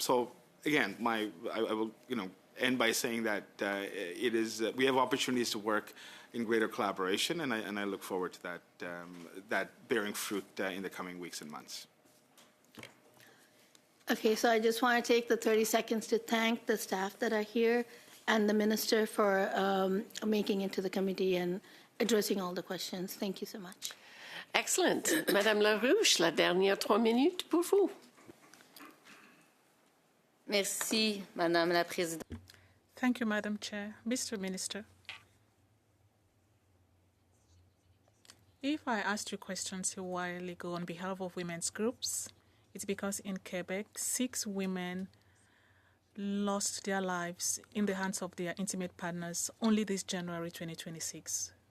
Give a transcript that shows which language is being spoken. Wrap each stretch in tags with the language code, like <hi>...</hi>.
<en>So again, I will end by saying that it is we have opportunities to work in greater collaboration, and I look forward to that bearing fruit in the coming weeks and months. Okay, so I just want to take the 30 seconds to thank the staff that are here and the minister for making it to the committee and addressing all the questions. Thank you so much. Excellent.</en> <fr>Madame Larouche, la dernière 3 minutes pour vous. Merci, Madame la Présidente.</fr> <en>Thank you, Madam Chair. Mr. Minister, if I asked you questions a while ago on behalf of women's groups, it's because in Quebec, 6 women lost their lives in the hands of their intimate partners only this January 2026.</en>